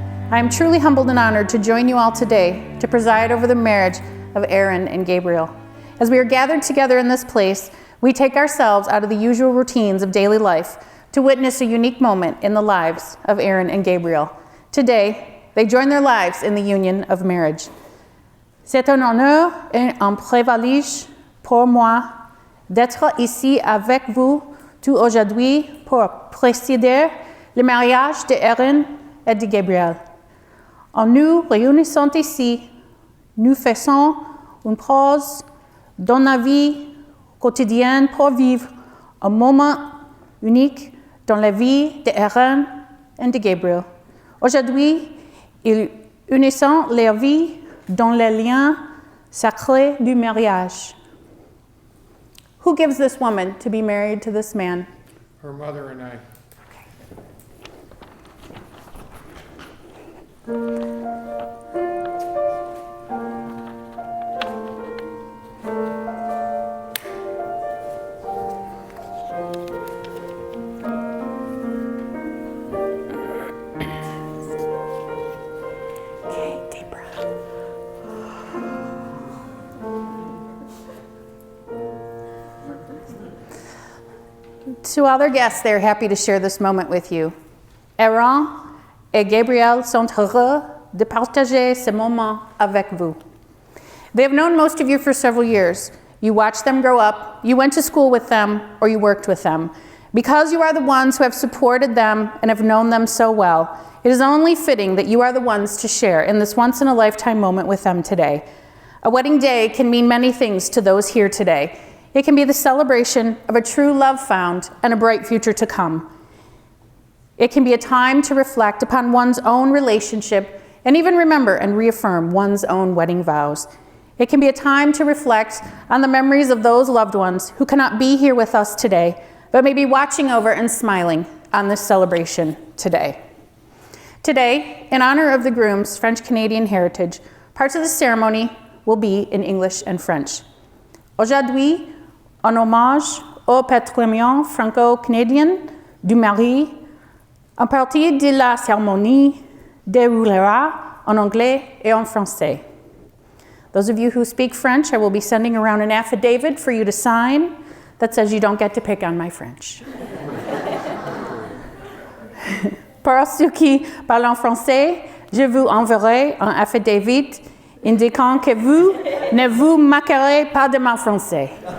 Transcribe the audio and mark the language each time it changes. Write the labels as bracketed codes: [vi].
[en] I am truly humbled and honored to join you all today to preside over the marriage of Erin and Gabriel. As we are gathered together in this place, we take ourselves out of the usual routines of daily life to witness a unique moment in the lives of Erin and Gabriel. Today, they join their lives in the union of marriage. [fr] C'est un honneur et un privilège pour moi d'être ici avec vous tout aujourd'hui pour présider le mariage de Erin et de Gabriel. En nous réunissant ici, nous faisons une pause dans la vie quotidienne pour vivre un moment unique dans la vie de Erin et de Gabriel. Aujourd'hui, ils unissent leur vie dans les liens sacrés du mariage. [en] Who gives this woman to be married to this man? Her mother and I. Okay, deep breath. To other guests, they're happy to share this moment with you. [fr] Erin et Gabriel sont heureux de partager ce moment avec vous. [en] They have known most of you for several years. You watched them grow up, you went to school with them, or you worked with them. Because you are the ones who have supported them and have known them so well, it is only fitting that you are the ones to share in this once-in-a-lifetime moment with them today. A wedding day can mean many things to those here today. It can be the celebration of a true love found and a bright future to come. It can be a time to reflect upon one's own relationship and even remember and reaffirm one's own wedding vows. It can be a time to reflect on the memories of those loved ones who cannot be here with us today, but may be watching over and smiling on this celebration today. Today, in honor of the groom's French-Canadian heritage, parts of the ceremony will be in English and French. [fr] Aujourd'hui, en hommage au patrimoine franco-canadien du mari, une partie de la cérémonie déroulera en anglais et en français. [en] Those of you who speak French, I will be sending around an affidavit for you to sign that says you don't get to pick on my French. [fr] Pour ceux qui parlent français, je vous enverrai un affidavit indiquant que vous ne vous moquerez pas de mon français.